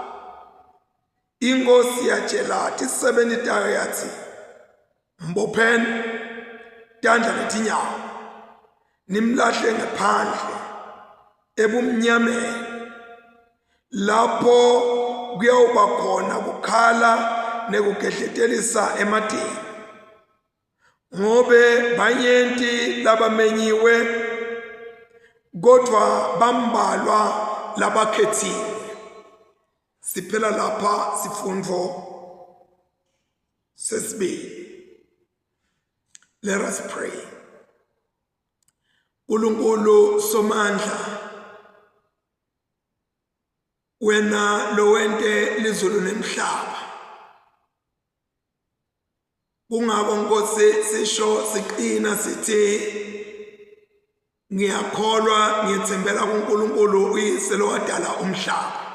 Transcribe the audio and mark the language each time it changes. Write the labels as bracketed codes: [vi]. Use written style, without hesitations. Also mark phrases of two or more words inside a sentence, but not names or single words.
[ss] Inkosi yatshela ti-70 tayo yathi, mbopheni tandla letinyawo nimlahle ngaphandle ebumnyameni, lapho kuyawuba khona kukhala nekugehletelisa ematini, ngobe banyenti labamenyiwe kodwa bambalwa labakhethiwe. Siphela lapha sifundvo sesibili. [en] Let us pray. [ss] Unkulunkulu somandla, wena lowente lizulu nemhlaba, kungako Nkosi sisho siqina sithi ngiyakholwa ngiyethembela kuNkulunkulu uyise lowadala umhlaba.